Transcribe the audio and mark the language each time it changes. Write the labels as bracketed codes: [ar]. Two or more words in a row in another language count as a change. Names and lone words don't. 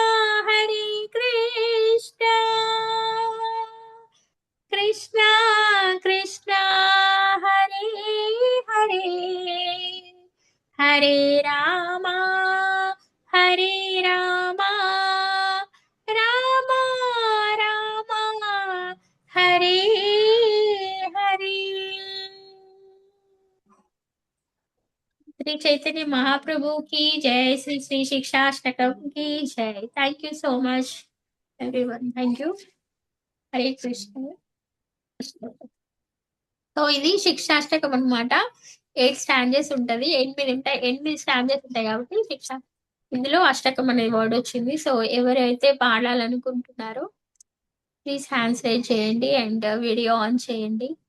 [hi] कृष्णा कृष्णा हरे हरे हरे रामा राम राम हरे हरे श्री चैतन्य महाप्रभु की जय श्री श्री शिक्षाष्टकम की जय [en] thank you so much everyone thank you [hi] हरे कृष्ण [te] సో ఇది శిక్షాష్టకం అన్నమాట 8 స్టాంజెస్ ఉంటది 8 స్టాంజెస్ ఉంటాయి కాబట్టి శిక్ష ఇందులో అష్టకం అనే వర్డ్ వచ్చింది సో ఎవరైతే పాడాలనుకుంటున్నారో ప్లీజ్ [en] hands raise [te] చేయండి అండ్ [en] video on [te] చేయండి